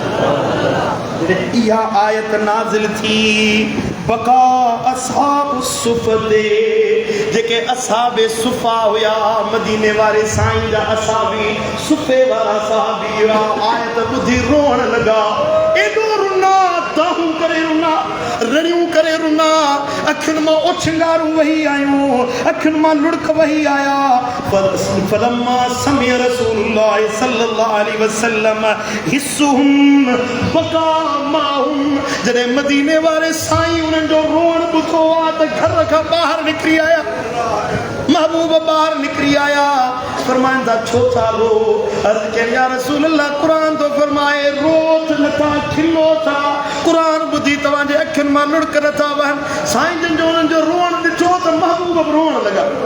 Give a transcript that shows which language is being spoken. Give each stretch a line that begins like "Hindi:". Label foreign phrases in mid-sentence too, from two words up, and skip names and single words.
Sindhi: आहियां इहा आयत नाज़िल थी बका असहाब सुफ़ते जेके असहाबे सुफ़ा हुया मदीने वारे साईं जा असहाबी सुफ़े वारा सहाबी हुया आयत ॿुधी रोअण लॻा एॾो रुना ताहूं करे रुना रड़ियूं करे रुना अखियुनि मां ओछंगारूं वही आयूं अखियुनि मां लुड़क वही आया
Arabic: فلما سمع رسول الله صلى الله عليه وسلم حسهم بكاءهم
Sindhi: जॾहिं मदीने वारे साईं उन्हनि जो रोअण ॿुधो आहे त घर खां ॿाहिरि निकिरी आया महबूब ॿाहिरि निकिरी आया फरमाइनि था छो था रो अर्ज़ कयनि
Arabic: يا رسول الله
Sindhi: क़ुरान तो फरमाए रो नथा खिलो था क़ुरान ॿुधी तव्हांजे अखियुनि मां लुड़क नथा वहनि साईं जन जो उन्हनि जो रोअण ॾिठो त महबूब बि रोअण लॻा